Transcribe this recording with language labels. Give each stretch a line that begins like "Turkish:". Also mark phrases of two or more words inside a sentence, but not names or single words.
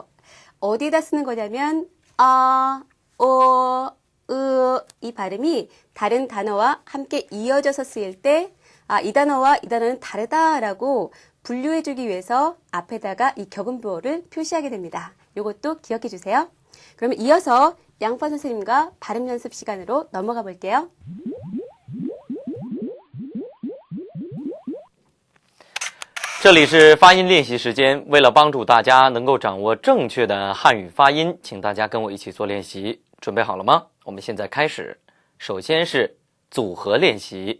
Korean: 어디다 쓰는 거냐면 이 발음이 다른 단어와 함께 이어져서 쓰일 때 이 단어와 이 단어는 다르다라고 분류해주기 위해서 앞에다가 이 격음보호를 표시하게 됩니다. 이것도 기억해 주세요. 그러면 이어서 양파 선생님과 발음 연습 시간으로 넘어가 볼게요.
Chinese: 这里是发音练习时间，为了帮助大家能够掌握正确的汉语发音，请大家跟我一起做练习。准备好了吗？我们现在开始。首先是组合练习。